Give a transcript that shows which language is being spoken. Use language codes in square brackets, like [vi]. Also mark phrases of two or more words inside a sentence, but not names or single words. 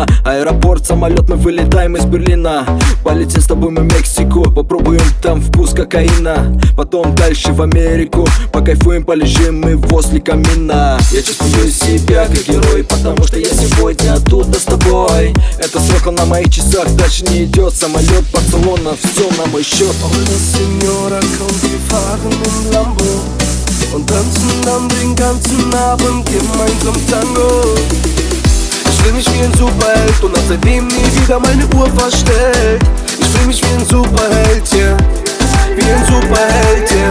[ru] Аэропорт, самолет, мы вылетаем из Берлина. Полетим с тобой мы в Мексику, попробуем там вкус кокаина. Потом дальше в Америку, покайфуем, полежим мы возле камина. Я чувствую себя как герой, потому что я сегодня оттуда с тобой. Это срок на моих часах, дальше не идет. Самолет, Барселона, все на мой счет. [es] Hola Signora, [de] komm, wir fahren im Lambo und tanzen dann den ganzen Abend gemeinsam Tango. Ich fühl mich wie ein Superheld und hab seitdem nie wieder meine Uhr verstellt. Ich fühl mich wie ein Superheld, yeah, wie ein Superheld, yeah.